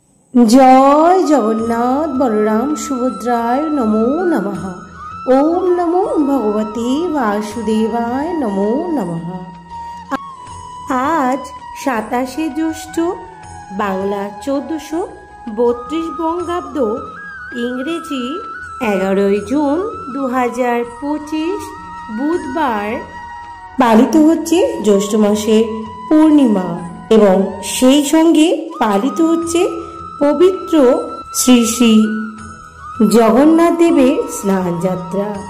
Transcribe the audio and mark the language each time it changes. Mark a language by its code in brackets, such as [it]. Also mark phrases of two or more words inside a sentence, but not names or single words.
[sa] जय जगन्नाथ बलराम सुभद्राय नमो नमः। ओम नमो भगवते वासुदेवाय नमो नमः। [bn] आज 27 জ্যৈষ্ঠ বাংলা 1432 বঙ্গাব্দ ইংরেজি 11 জুন 2025 বুধবার পালিত হচ্ছে জ্যৈষ্ঠ মাসের পূর্ণিমা এবং সেই সঙ্গে পালিত হচ্ছে পবিত্র শ্রী শ্রী জগন্নাথ দেবের স্নান যাত্রা।